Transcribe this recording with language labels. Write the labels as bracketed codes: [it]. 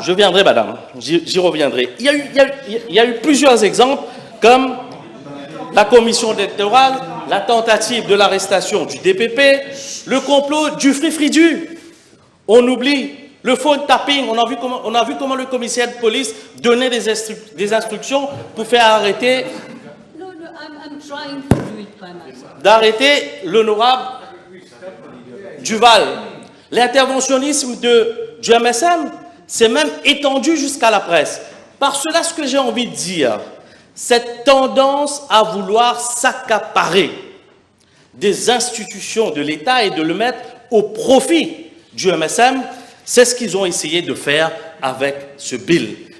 [fr] Je viendrai, madame. J'y reviendrai. Il y a eu plusieurs exemples comme... la commission électorale, la tentative de l'arrestation du DPP, le complot du free-free-du. On oublie le phone tapping. On a vu comment le commissaire de police donnait des instructions pour faire arrêter, [en] No, I'm trying to do it by myself. [fr] d'arrêter l'honorable Duval. L'interventionnisme du MSM s'est même étendu jusqu'à la presse. Par cela, ce que j'ai envie de dire, cette tendance à vouloir s'accaparer des institutions de l'État et de le mettre au profit du MSM, c'est ce qu'ils ont essayé de faire avec ce bill.